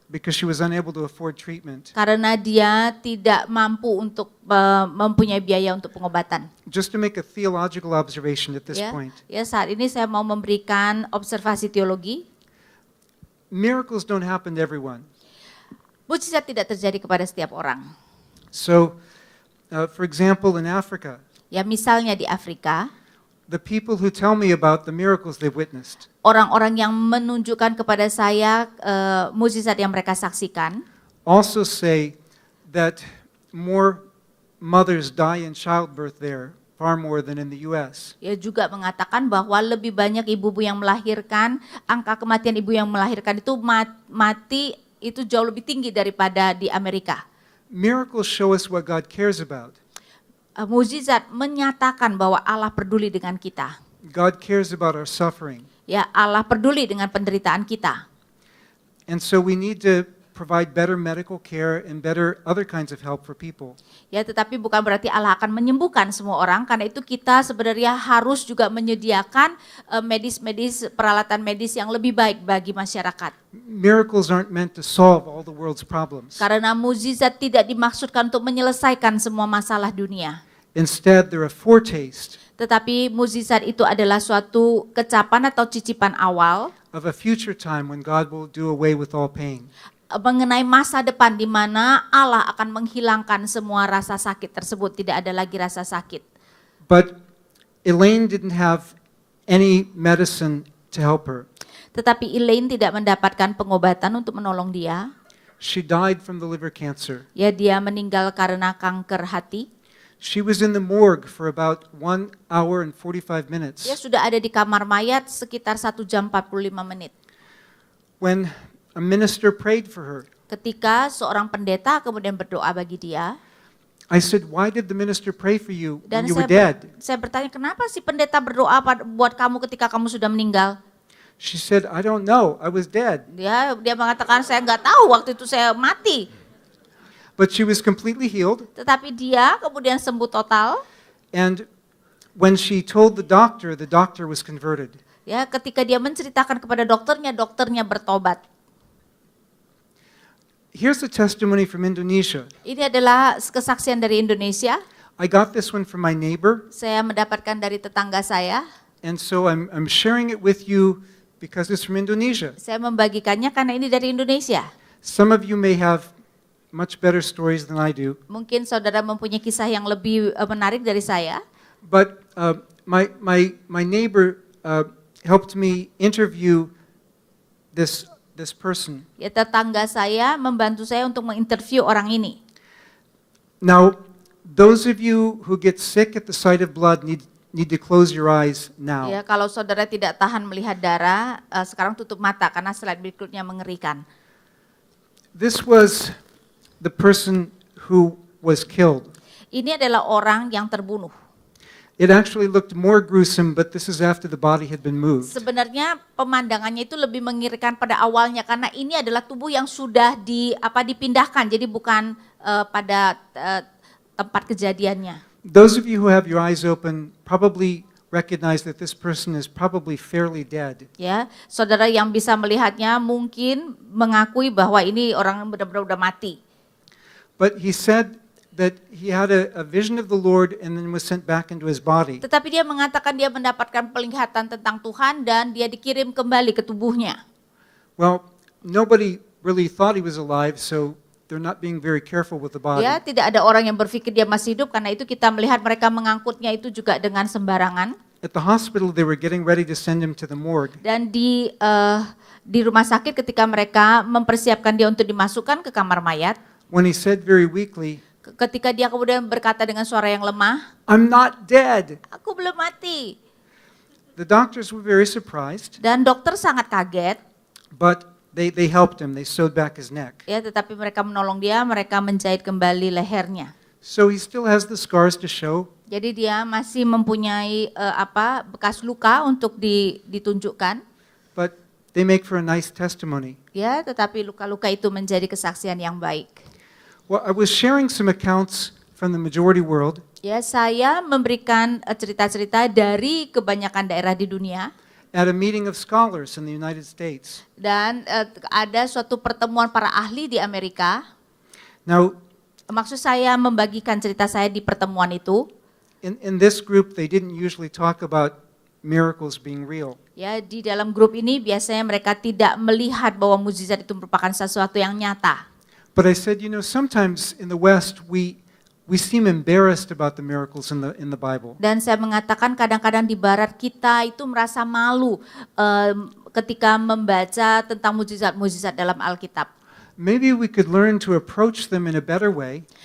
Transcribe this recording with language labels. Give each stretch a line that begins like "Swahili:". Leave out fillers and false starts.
English: Because she was unable to afford treatment.
Indonesian: Karena dia tidak mampu untuk mempunyai biaya untuk pengobatan.
English: Just to make a theological observation at this
Indonesian: Ya,
English: point.
Indonesian: ya, saat ini saya mau memberikan observasi teologi.
English: Miracles don't happen to everyone.
Indonesian: Mukjizat tidak terjadi kepada setiap orang.
English: So, for example, in Africa,
Indonesian: Ya, misalnya di Afrika,
English: the people who tell me about the miracles they've witnessed
Indonesian: orang-orang yang menunjukkan kepada saya mukjizat yang mereka saksikan,
English: also say that more mothers die in childbirth there far more than in the US.
Indonesian: ia juga mengatakan bahwa lebih banyak ibu-ibu yang melahirkan, angka kematian ibu yang melahirkan itu mati itu jauh lebih tinggi daripada di Amerika.
English: Miracles show us what God cares about.
Indonesian: Mukjizat menyatakan bahwa Allah peduli dengan kita.
English: God cares about our suffering.
Indonesian: Ya, Allah peduli dengan penderitaan kita.
English: And so we need to provide better medical care and better other kinds of help for people.
Indonesian: Ya, tetapi bukan berarti Allah akan menyembuhkan semua orang, karena itu kita sebenarnya harus juga menyediakan peralatan medis yang lebih baik bagi masyarakat.
English: Miracles aren't meant to solve all the world's problems.
Indonesian: Karena mukjizat tidak dimaksudkan untuk menyelesaikan semua masalah dunia.
English: Instead, they're a foretaste
Indonesian: Tetapi mukjizat itu adalah suatu kecapan atau cicipan awal
English: of a future time when God will do away with all pain.
Indonesian: mengenai masa depan di mana Allah akan menghilangkan semua rasa sakit tersebut, tidak ada lagi rasa sakit.
English: But Elaine didn't have any medicine to help her.
Indonesian: Tetapi Elaine tidak mendapatkan pengobatan untuk menolong dia.
English: She died from the liver cancer.
Indonesian: Ya, dia meninggal karena kanker hati.
English: She was in the morgue for about 1 hour and 45 minutes.
Indonesian: Dia sudah ada di kamar mayat sekitar 1 jam 45 menit.
English: When a minister prayed for her,
Indonesian: Ketika seorang pendeta kemudian berdoa bagi dia,
English: I said, "Why did the minister pray for you when
Indonesian: dan
English: you were dead?"
Indonesian: saya bertanya, kenapa si pendeta berdoa buat kamu ketika kamu sudah meninggal?
English: She said, "I don't know. I was dead."
Indonesian: Dia mengatakan, saya nggak tahu, waktu itu saya mati.
English: But she was completely healed.
Indonesian: Tetapi dia kemudian sembuh total.
English: And when she told the doctor was converted.
Indonesian: Ya, ketika dia menceritakan kepada dokternya bertobat.
English: Here's a testimony from Indonesia.
Indonesian: Ini adalah kesaksian dari Indonesia.
English: I got this one from my neighbor,
Indonesian: Saya mendapatkan dari tetangga saya.
English: and so I'm sharing it with you because it's from Indonesia.
Indonesian: Saya membagikannya karena ini dari Indonesia.
English: Some of you may have much better stories than I do,
Indonesian: Mungkin saudara mempunyai kisah yang lebih menarik dari saya.
English: but my neighbor helped me interview this person.
Indonesian: Ya, tetangga saya membantu saya untuk menginterview orang ini.
English: Now, those of you who get sick at the sight of blood need to close your eyes now.
Indonesian: Ya, kalau saudara tidak tahan melihat darah, sekarang tutup mata karena slide berikutnya mengerikan.
English: This was the person who was killed.
Indonesian: Ini adalah orang yang terbunuh.
English: It actually looked more gruesome, but this is after the body had been moved.
Indonesian: Sebenarnya pemandangannya itu lebih mengirikan pada awalnya karena ini adalah tubuh yang sudah dipindahkan, jadi bukan pada tempat kejadiannya.
English: Those of you who have your eyes open probably recognize that this person is probably fairly dead.
Indonesian: Ya, saudara yang bisa melihatnya mungkin mengakui bahwa ini orang benar-benar udah mati.
English: But he said that he had a vision of the Lord and then was sent back into his body.
Indonesian: Tetapi dia mengatakan dia mendapatkan penglihatan tentang Tuhan dan dia dikirim kembali ke tubuhnya.
English: Well, nobody really thought he was alive, so they're not being very careful with the body.
Indonesian: Ya, tidak ada orang yang berpikir dia masih hidup karena itu kita melihat mereka mengangkutnya itu juga dengan sembarangan.
English: At the hospital, they were getting ready to send him to the morgue.
Indonesian: Dan di rumah sakit ketika mereka mempersiapkan dia untuk dimasukkan ke kamar mayat,
English: When he said very weakly,
Indonesian: ketika dia kemudian berkata dengan suara yang lemah,
English: "I'm not dead."
Indonesian: aku belum mati.
English: The doctors were very surprised,
Indonesian: Dan dokter sangat kaget,
English: but they helped him. They sewed back his neck.
Indonesian: ya, tetapi mereka menolong dia, mereka menjahit kembali lehernya.
English: So he still has the scars to show,
Indonesian: Jadi dia masih mempunyai bekas luka untuk ditunjukkan,
English: but they make for a nice testimony.
Indonesian: ya, tetapi luka-luka itu menjadi kesaksian yang baik.
English: Well, I was sharing some accounts from the majority world,
Indonesian: Ya, saya memberikan cerita-cerita dari kebanyakan daerah di dunia
English: at a meeting of scholars in the United States.
Indonesian: dan ada suatu pertemuan para ahli di Amerika.
English: Now,
Indonesian: Maksud saya membagikan cerita saya di pertemuan itu.
English: in this group, they didn't usually talk about miracles being real.
Indonesian: Ya, di dalam grup ini biasanya mereka tidak melihat bahwa mukjizat itu merupakan sesuatu yang nyata.
English: But I said, sometimes in the West, we seem embarrassed about the miracles in the Bible.
Indonesian: Dan saya mengatakan kadang-kadang di barat kita itu merasa malu ketika membaca tentang mukjizat-mukjizat dalam Alkitab.
English: Maybe we could learn to approach them in a better way,